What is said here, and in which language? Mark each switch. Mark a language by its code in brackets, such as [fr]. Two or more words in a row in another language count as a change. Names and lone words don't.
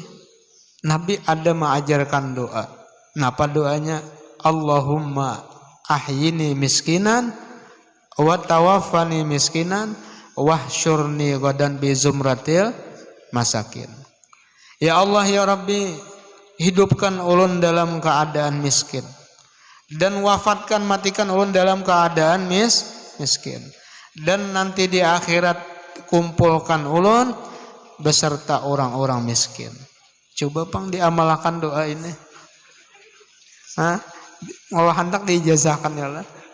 [id] Nabi ada mengajarkan doa. [bjn] Napa doanya? [ar] اللهم أحيني مسكينا وتوفني مسكينا واحشرني غدا بزمرة المساكين. يا الله يا ربي, [bjn] hidupkan ulun dalam keadaan miskin dan wafatkan matikan ulun dalam keadaan miskin, dan nanti di akhirat kumpulkan ulun beserta orang-orang miskin. Coba pang diamalkan doa ini. Ngolah hendak diijazahkan ya lah.